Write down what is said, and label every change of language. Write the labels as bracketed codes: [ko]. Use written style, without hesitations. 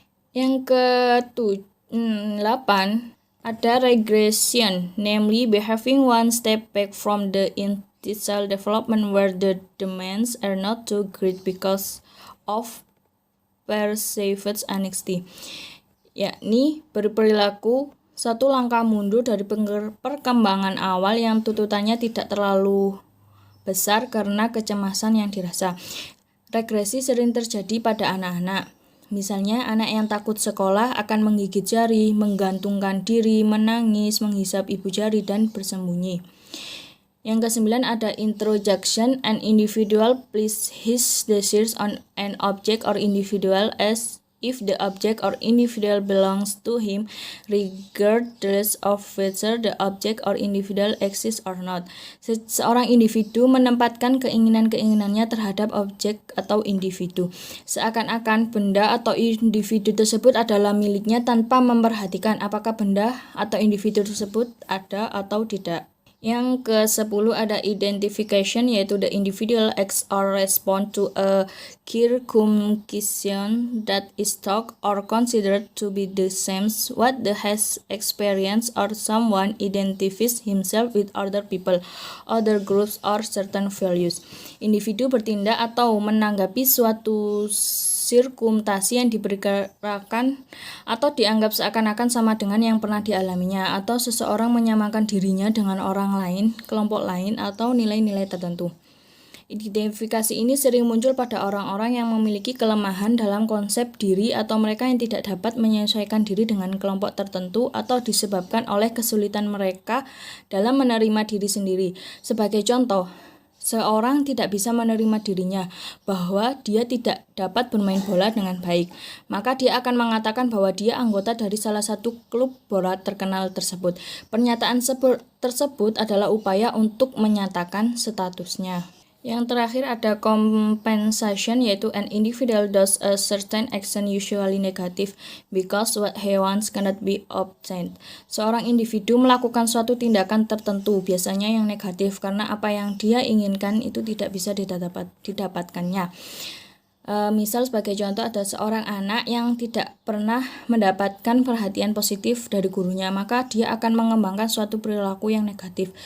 [id] Yang ke-8 ada [en] regression, namely behaving one step back from the initial development where the demands are not too great because of perceived anxiety, [id] yakni berperilaku satu langkah mundur dari perkembangan awal yang tuntutannya tidak terlalu besar karena kecemasan yang dirasa. Regresi sering terjadi pada anak-anak. Misalnya, anak yang takut sekolah akan menggigit jari, menggantungkan diri, menangis, menghisap ibu jari, dan bersembunyi. Yang ke-9 ada introjection. [en] An individual place his desires on an object or individual as if the object or individual belongs to him, regardless of whether the object or individual exists or not. [id] Seorang individu menempatkan keinginan-keinginannya terhadap objek atau individu, seakan-akan benda atau individu tersebut adalah miliknya tanpa memperhatikan apakah benda atau individu tersebut ada atau tidak. Yang ke-10 ada [en] identification, yaitu the individual acts or respond to a circumcision that is thought or considered to be the same what the has experienced, or someone identifies himself with other people, other groups, or certain values. [id] Individu bertindak atau menanggapi suatu sirkumtasi yang diperkirakan atau dianggap seakan-akan sama dengan yang pernah dialaminya, atau seseorang menyamakan dirinya dengan orang lain, kelompok lain, atau nilai-nilai tertentu. Identifikasi ini sering muncul pada orang-orang yang memiliki kelemahan dalam konsep diri atau mereka yang tidak dapat menyesuaikan diri dengan kelompok tertentu atau disebabkan oleh kesulitan mereka dalam menerima diri sendiri. Sebagai contoh, seorang tidak bisa menerima dirinya bahwa dia tidak dapat bermain bola dengan baik, maka dia akan mengatakan bahwa dia anggota dari salah satu klub bola terkenal tersebut. Pernyataan tersebut adalah upaya untuk menyatakan statusnya. Yang terakhir ada [en] compensation, yaitu an individual does a certain action usually negative because what he wants cannot be obtained. [id] Seorang individu melakukan suatu tindakan tertentu, biasanya yang negatif, karena apa yang dia inginkan itu tidak bisa didapatkannya. Misal sebagai contoh ada seorang anak yang tidak pernah mendapatkan perhatian positif dari gurunya, maka dia akan mengembangkan suatu perilaku yang negatif.